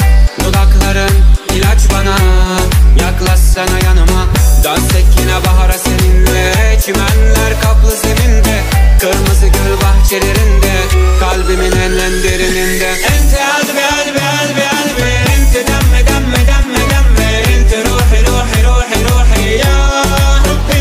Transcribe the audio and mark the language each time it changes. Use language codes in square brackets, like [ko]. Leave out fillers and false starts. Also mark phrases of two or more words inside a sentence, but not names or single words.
[tr] Dudakların ilaç bana, yaklaşsana yanıma. Dans et yine bahara seninle, çimenler kaplı zeminde, kırmızı gül bahçelerinde, kalbimin en derininde. [ar] إنت قلبي قلبي قلبي قلبي، إنت دمي دمي دمي دمي, إنت روحي روحي روحي روحي يا ربي.